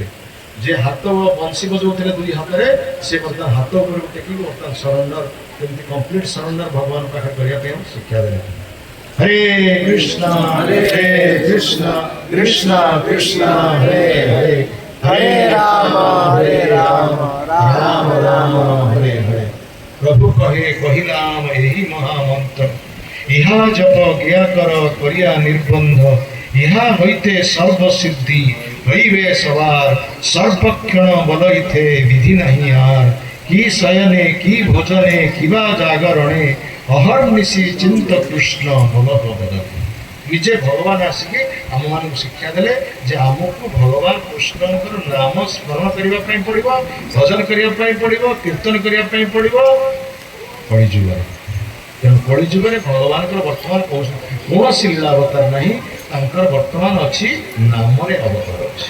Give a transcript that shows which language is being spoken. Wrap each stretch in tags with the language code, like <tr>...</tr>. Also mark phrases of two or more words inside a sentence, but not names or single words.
<or>ଯେ ହାତ ବଂଶୀ ବଜାଉଥିଲେ ଦୁଇ ହାତରେ, ସେ ବର୍ତ୍ତମାନ ହାତ ଉପରକୁ ଟେକିକି ବର୍ତ୍ତମାନ ସରେଣ୍ଡର, କେମିତି</or> <en>complete surrender</en> <or>ଭଗବାନ ପାଖରେ କରିବା ପାଇଁ ଶିକ୍ଷା ଦେଲେ।</or> <sa>ହରେ କୃଷ୍ଣ କୃଷ୍ଣ କୃଷ୍ଣ କୃଷ୍ଣ ହରେ ହରେ, ହରେ ରାମ ରାମ ରାମ ହରେ ହରେ।</sa> <bn>প্রভু কহে কহিলাম এই মহামন্ত্র, ইহা জপ জ্ঞা কর করিয়া নির্বন্ধ, ইহা হইতে সর্বসিদ্ধি হইবে সবার, সর্বক্ষণ বলইতে বিধি নাহি আর। কি শয়নে কি ভোজনে কিবা জাগরণে, অহর্নিশি চিন্ত কৃষ্ণ বল বদল।</bn> <or>ନିଜେ ଭଗବାନ ଆସିକି ଆମମାନଙ୍କୁ ଶିକ୍ଷା ଦେଲେ ଯେ ଆମକୁ ଭଗବାନ କୃଷ୍ଣଙ୍କର ନାମ ସ୍ମରଣ କରିବା ପାଇଁ ପଡ଼ିବ, ଭଜନ କରିବା ପାଇଁ ପଡ଼ିବ, କୀର୍ତ୍ତନ କରିବା ପାଇଁ ପଡ଼ିବ କଳିଯୁଗରେ। ତେଣୁ କଳିଯୁଗରେ ଭଗବାନଙ୍କର ବର୍ତ୍ତମାନ କୌଣସି ଲୀଳା ଅବତାର ନାହିଁ, ତାଙ୍କର ବର୍ତ୍ତମାନ ଅଛି ନାମରେ ଅବତାର ଅଛି।</or>